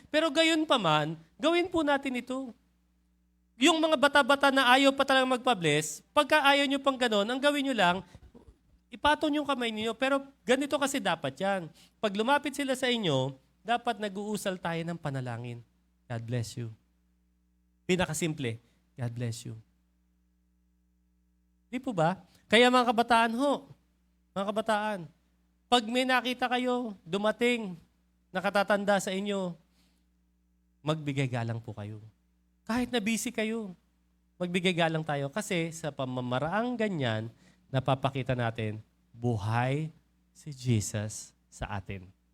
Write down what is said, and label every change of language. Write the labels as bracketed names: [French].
[Filipino] Pero gayon pa man, gawin po natin ito. Yung mga bata-bata na ayaw pa talagang magpa-bless, pagka ayaw nyo pang ganon, ang gawin nyo lang, ipatong yung kamay niyo. Pero ganito kasi dapat yan. Pag lumapit sila sa inyo, dapat nag-uusal tayo ng panalangin. [English] God bless you. Pinakasimple, God bless you. [Filipino] Di po ba? Kaya mga kabataan mga kabataan, pag may nakita kayo, dumating, nakatatanda sa inyo, magbigay galang po kayo. Kahit na busy kayo, magbigay galang tayo. Kasi sa pamamaraang ganyan, napapakita natin, buhay si Jesus sa atin.